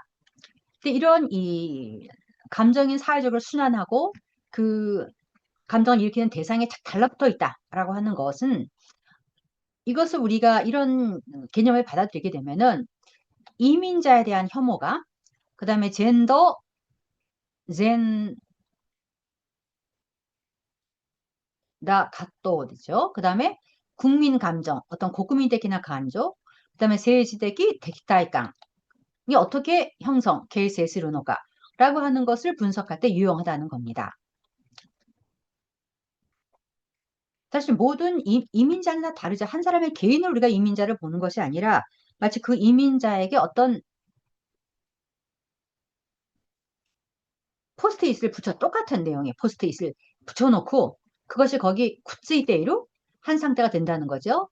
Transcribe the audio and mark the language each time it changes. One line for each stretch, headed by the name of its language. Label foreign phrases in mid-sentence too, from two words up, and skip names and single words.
Korean: 근데 이런 이 감정인 사회적으로 순환하고 그 감정을 일으키는 대상에 착 달라붙어 있다라고 하는 것은 이것을 우리가 이런 개념을 받아들이게 되면은 이민자에 대한 혐오가 그 다음에 젠더, 젠다 각도죠. 그 다음에 국민 감정, 어떤
Japanese: 国民的な 感情,
Korean: 그 다음에
Japanese: 政治的 敵対感
Korean: 이 어떻게 형성,
Japanese: 形成するのか
Korean: 라고 하는 것을 분석할 때 유용하다는 겁니다. 사실 모든 이민자는 다 다르죠. 한 사람의 개인을 우리가 이민자를 보는 것이 아니라 마치 그 이민자에게 어떤 포스트잇을 똑같은 내용의 포스트잇을 붙여놓고 그것이 거기 쿠츠이테이로 한 상태가 된다는 거죠.